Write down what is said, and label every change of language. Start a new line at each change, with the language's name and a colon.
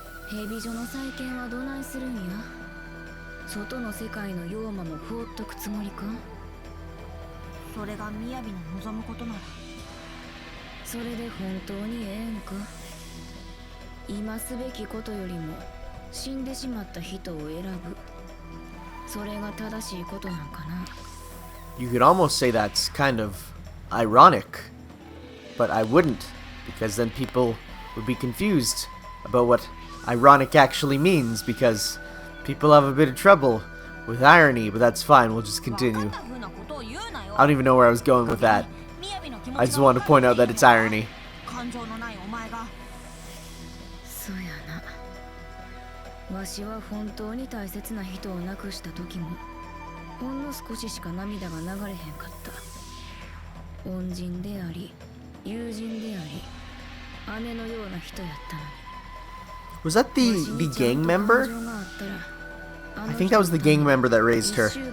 Japanese: ヘビ女の再建はどないするんや？外の世界の妖魔も放っとくつもりか？それがみやびの望むことなら。それで本当にええんか？今すべきことよりも死んでしまった人を選ぶ。それが正しいことなんかな。
English: You could almost say that's kind of ironic, but I wouldn't, because then people would be confused about what ironic actually means, because people have a bit of trouble with irony, but that's fine, we'll just continue. I don't even know where I was going with that. I just wanted to point out that it's irony.
Japanese: そうやな。わしは本当に大切な人を亡くした時もほんの少ししか涙が流れへんかった。恩人であり友人であり姉のような人やったのに。
English: Was that the gang member? I think that was the gang member that raised her.